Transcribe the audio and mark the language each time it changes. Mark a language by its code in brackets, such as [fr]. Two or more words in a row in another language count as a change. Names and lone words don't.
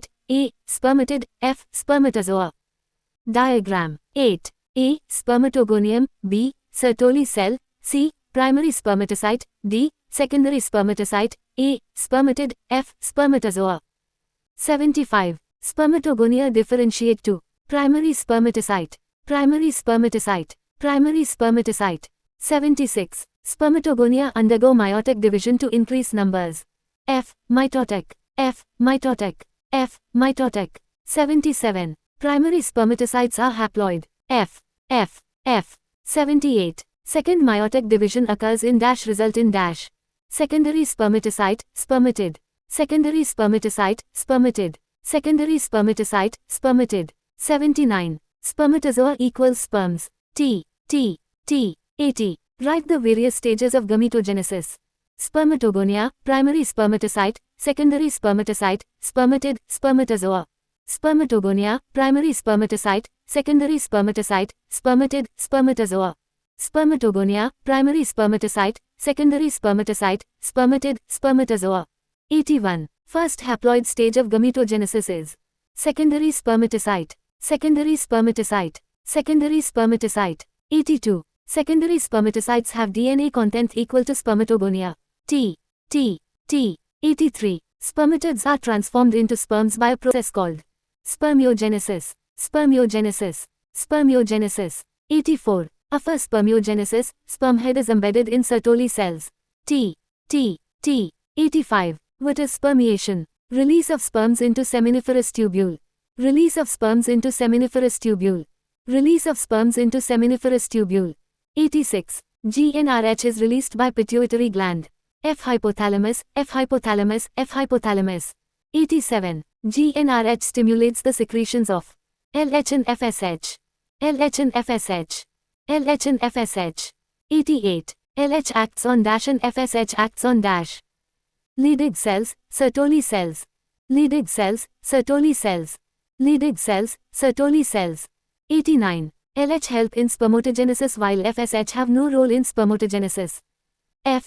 [en] A. Spermatid. F. Spermatozoa. Diagram. 8. A. Spermatogonium. B. Sertoli cell. C. Primary spermatocyte. D. Secondary spermatocyte. A. Spermatid. F. Spermatozoa. 75. Spermatogonia differentiate to primary spermatocyte, primary spermatocyte, primary spermatocyte. 76. Spermatogonia undergo meiotic division to increase numbers. F. Mitotic, F. Mitotic, F. Mitotic. 77. Primary spermatocytes are haploid. F. 78. Second meiotic division occurs in dash result in dash. Secondary spermatocyte, spermatid. Secondary spermatocyte, spermatid. Secondary spermatocyte, spermatid. 79. Spermatozoa equals sperms. T. 80. Write the various stages of gametogenesis. Spermatogonia, primary spermatocyte, secondary spermatocyte, spermatid, spermatozoa. Spermatogonia, primary spermatocyte, secondary spermatocyte, spermatid, spermatozoa. Spermatogonia, primary spermatocyte, secondary spermatocyte, spermatid, spermatozoa. 81. First haploid stage of gametogenesis is secondary spermatocyte, secondary spermatocyte, secondary spermatocyte. 82. Secondary spermatocytes have DNA content equal to spermatogonia. T. 83. Spermatids are transformed into sperms by a process called spermiogenesis. Spermiogenesis. Spermiogenesis. 84. After spermiogenesis, sperm head is embedded in Sertoli cells. T. 85. What is spermiation? Release of sperms into seminiferous tubule. Release of sperms into seminiferous tubule. Release of sperms into seminiferous tubule. 86. GnRH is released by pituitary gland. F. Hypothalamus, F. Hypothalamus, F. Hypothalamus. 87. GnRH stimulates the secretions of LH and FSH. LH and FSH. LH and FSH. 88. LH acts on dash and FSH acts on dash. Leydig cells, Sertoli cells. Leydig cells, Sertoli cells. Leydig cells, Sertoli cells. 89. LH help in spermatogenesis while FSH have no role in spermatogenesis. F.